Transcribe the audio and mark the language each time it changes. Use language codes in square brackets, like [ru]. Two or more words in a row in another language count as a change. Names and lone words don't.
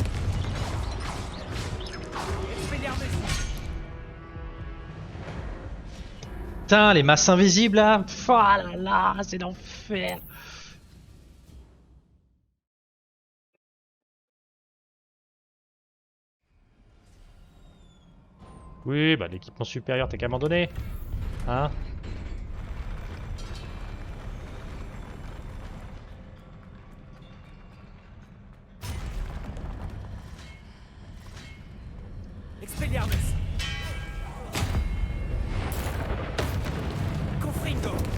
[fr] Expelliarmus. Putain, les masses invisibles là. Pff, oh là là, c'est l'enfer. Oui, bah l'équipement supérieur, t'as qu'à m'en donner. Hein? Expelliarmus. Confringo.